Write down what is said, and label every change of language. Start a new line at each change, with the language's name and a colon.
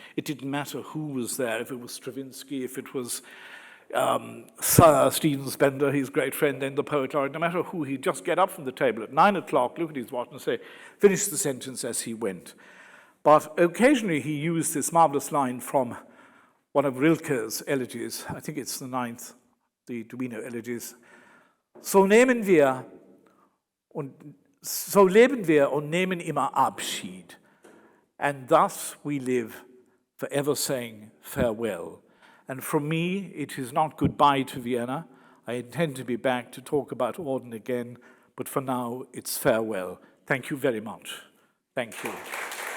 English: It didn't matter who was there, if it was Stravinsky, if it was Sir Stephen Spender, his great friend and the poet laureate, no matter who, he'd just get up from the table at 9 o'clock, look at his watch and say, finish the sentence as he went. But occasionally he used this marvelous line from one of Rilke's elegies, I think it's the 9th, the Duino elegies.
German: So leben wir und nehmen immer Abschied.
English: And thus we live, forever saying farewell. And for me, it is not goodbye to Vienna. I intend to be back to talk about Auden again, but for now, it's farewell. Thank you very much. Thank you.